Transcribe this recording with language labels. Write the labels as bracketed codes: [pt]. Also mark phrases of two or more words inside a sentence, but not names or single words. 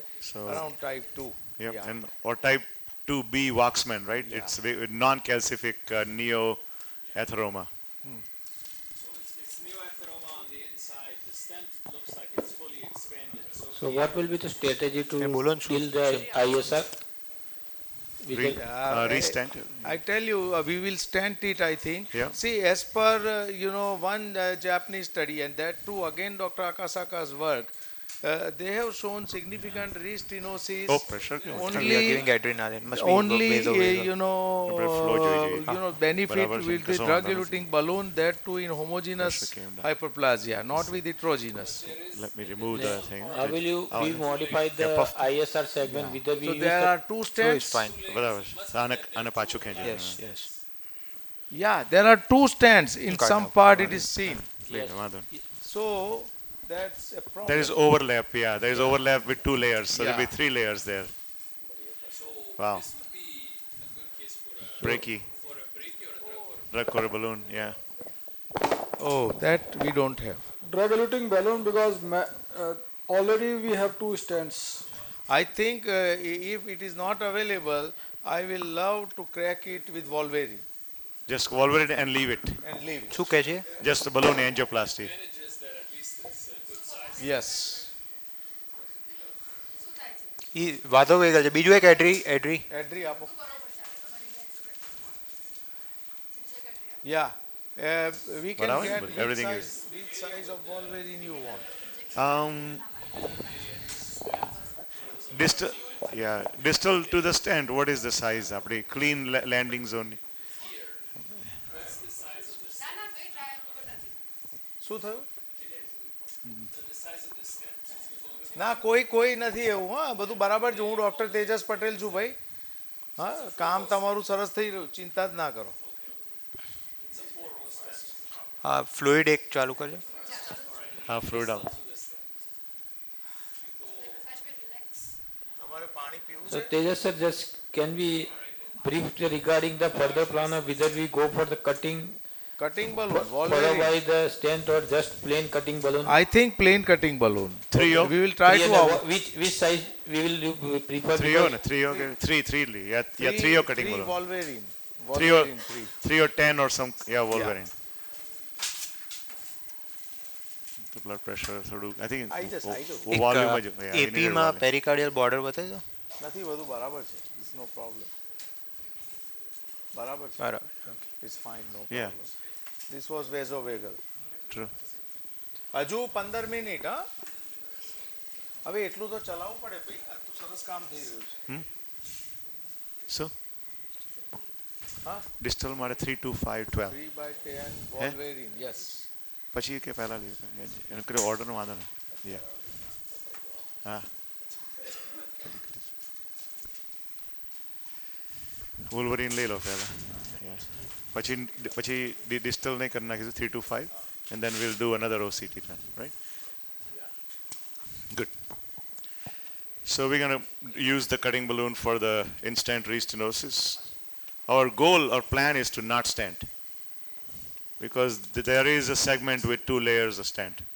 [en] So, around type 2. Yep. Yeah. And or type 2B Waxman, right? Yeah. It's non-calcific neo-atheroma. So it's neoatheroma on the inside. The stent looks like it's fully expanded. So what will be the strategy to [gu] બોલો ને શું? [en] kill the ISR? We can- Restent. I tell you, we will stent it, I think. Yeah. See, as per, one Japanese study, and that too, again, Dr. Akasaka's work, they have shown significant restenosis. Oh, pressure. We are Only, giving adrenaline. Must be only vaso. [gu] flow જોઈએ. [en] benefit [gu] બરાબર છે, [en] with the [gu] કશો વાંધો [en] drug-eluting balloon, that too in homogeneous Pressure came down. hyperplasia, not with heterogeneous. Let me remove the thing. How will you we modify the puff. ISR segment? Whether we So use there the are two So it's stents. fine. [gu] બરાબર છે. આને પાછું ખેંચો. [en] Yes, yes. Yeah, there are two stents. In Kind some of. part it is seen. Yes. [gu] વાંધો નહીં. [en] So that's a problem. There is overlap, yeah. There is overlap with 2 layers. So there'll be Yeah. 3 layers there. Wow. this would be a good case for a Breaky. brachy or a drug for Drug core balloon, yeah. Oh, that we don't have. Drug-eluting balloon because already we have 2 stents. I think if it is not available, I will love to crack it with Wolverine Just volver it and leave it. and leave it. [gu] શું કહે છે? [en] Just the balloon angioplasty. advantages that at least it's a good size. Yes. [gu] ઈ વાંધો વેગલ છે. બીજું એક એડ્રી. [en] Adri, apo. Yeah. We can Barabar, get but which everything size of Wolverine you want. Distal, yeah, distal to the stent. What is the size? Apdi clean landing zone. [gu] શું થયું? ના કોઈ નથી એવું, હા બધું બરાબર છે. હું ડૉક્ટર તેજસ પટેલ છું ભાઈ. હા, કામ તમારું સરસ થઈ રહ્યું, ચિંતા જ ના કરો. ફ્લુઇડ એક ચાલુ કરજો. [en] Fluid out. [gu] તમારે પાણી પીવું [en] So Tejas sir, just can we brief regarding the further plan of whether we go for the cutting Cutting balloon, followed Wolverine. by the stent or just plain cutting balloon? I think plain cutting balloon. Trio? We will try to Which size we will prefer? Trio, because- three. Yeah, trio cutting three balloon. Wolverine. Three or, Wolverine, three. 3 or 10 or some, yeah, Wolverine. The blood pressure, I think, I do. volume, yeah, we AP needed માં volume. pericardial border [gu] બતાવી દો. નથી બધું બરાબર છે. [en] There's no problem. [gu] બરાબર છે. બરાબર. [en] It's fine, no Yeah. problem. This was vasovagal. True. [gu] હજુ 15 મિનિટ હા. હવે એટલું તો ચલાવવું પડે ભાઈ. આ તો સરસ કામ થઈ રહ્યું છે. So, distal મારે 3, 2, 5, 12. [en] 3/10 Wolverine, yes. [gu] પછી કે પહેલા લે એનો કર્યો ઓર્ડરનો વાંધો ને યા હા વોલ્વરીન લઈ લો પહેલા પછી ડિસ્ટલ નહીં કરી નાખીશું [en] 3 to 5 and then we'll do another OCT plan, right? Good. So we're going to use the cutting balloon for the in-stent restenosis. Our goal or plan is to not stent, because there is a segment with 2 layers of stent.